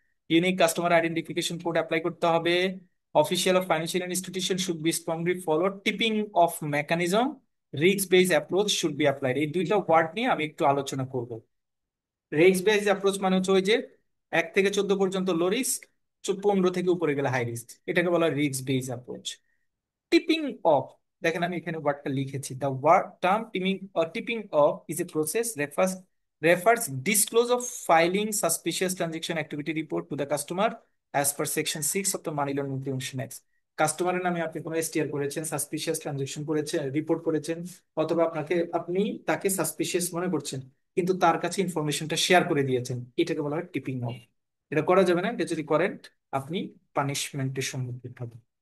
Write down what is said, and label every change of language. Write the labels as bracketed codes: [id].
[bn] Unique customer identification code apply করতে হবে। [en] Official of financial institution should be strongly followed. Tipping off mechanism, risk base approach should be applied. [bn] এই দুইটা word নিয়ে আমি একটু আলোচনা করব। রিস্ক বেস অ্যাপ্রোচ মানে হচ্ছে ওই যে 1 থেকে 14 পর্যন্ত লো রিস্ক, 15 থেকে উপরে গেলে হাই রিস্ক, এটাকে বলা হয় risk base approach. [en] tipping off, [bn] দেখেন আমি এখানে ওয়ার্ডটা লিখেছি, [en] The word term tipping off is a process refers disclose of filing suspicious transaction activity report to the customer as per section 6 of the Money Laundering Prevention Act. [bn] কাস্টমারের নামে আপনি কোনো STR করেছেন, সাসপিশিয়াস ট্রানজাকশন করেছেন, report করেছেন, অথবা আপনি তাকে সাসপিশিয়াস মনে করছেন কিন্তু তার কাছে ইনফরমেশনটা শেয়ার করে দিয়েছেন, এটাকে বলা হয় টিপিং অফ। এটা করা যাবে না, এটা যদি করেন আপনি পানিশমেন্টের সম্মুখীন হবেন।